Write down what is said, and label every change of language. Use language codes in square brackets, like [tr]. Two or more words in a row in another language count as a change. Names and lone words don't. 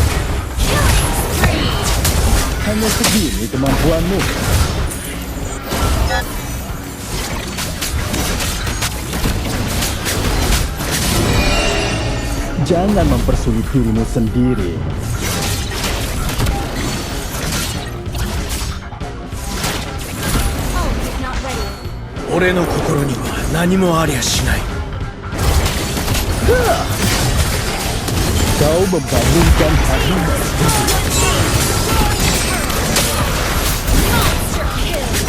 [id] Hanya segini kemampuanmu. Jangan mempersulit dirimu sendiri. [en] Ult is not ready. [ja] 俺の心には何もありゃしない。 [id] Kau membangunkan harimau. [en] Monster kill.